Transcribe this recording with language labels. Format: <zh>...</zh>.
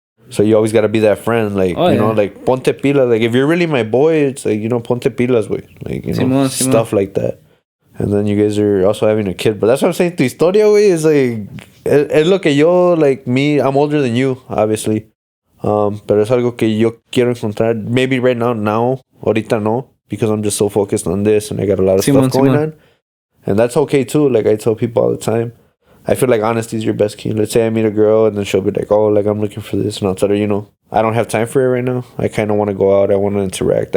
<en>So you always gotta be that friend, like, know, like,</en> <es>ponte pilas.</es> <en>Like, if you're really my boy, it's like, you know,</en> <es>ponte pilas, güey.</es> <en>Like, you know, stuff like that. And then you guys are also having a kid. But that's what I'm saying.</en> <es>Tu historia, güey,</es> <en>is like...</en> <es>Es lo que yo,</es> <en>like, me... I'm older than you, obviously.</en> <es>Pero es algo que yo quiero encontrar.</es> <en>Maybe right now.</en> <es>Ahorita no.</es> <en>Because I'm just so focused on this. And I got a lot of stuff going on. And that's okay, too. Like, I tell people all the time. I feel like honesty is your best key. Let's say I meet a girl and then she'll be like, oh, like, I'm looking for this. And I'll tell her, you know, I don't have time for it right now. I kind of want to go out. I want to interact.</en>